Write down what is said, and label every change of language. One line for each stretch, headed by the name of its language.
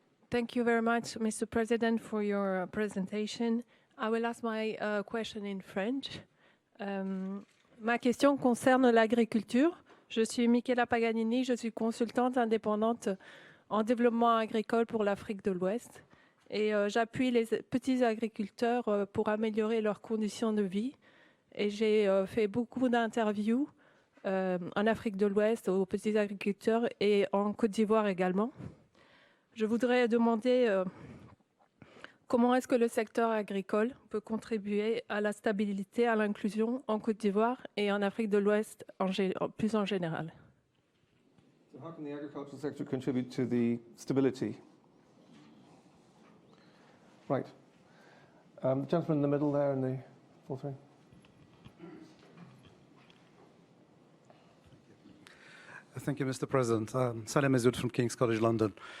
English: Thank you very much, Mr. President, for your presentation. I will ask my question in French.
French: Ma question concerne l'agriculture. Je suis Michela Paganini, je suis consultante indépendante en développement agricole pour l'Afrique de l'Ouest. Et j'appuie les petits agriculteurs pour améliorer leurs conditions de vie. Et j'ai fait beaucoup d'interviews en Afrique de l'Ouest aux petits agriculteurs et en Côte d'Ivoire également. Je voudrais demander comment est-ce que le secteur agricole peut contribuer à la stabilité, à l'inclusion en Côte d'Ivoire et en Afrique de l'Ouest plus en général.
English: So how can the agricultural sector contribute to the stability? Right. The gentleman in the middle there in the fourth row. Thank you, Mr. President. Salem Mazoud from King's College London.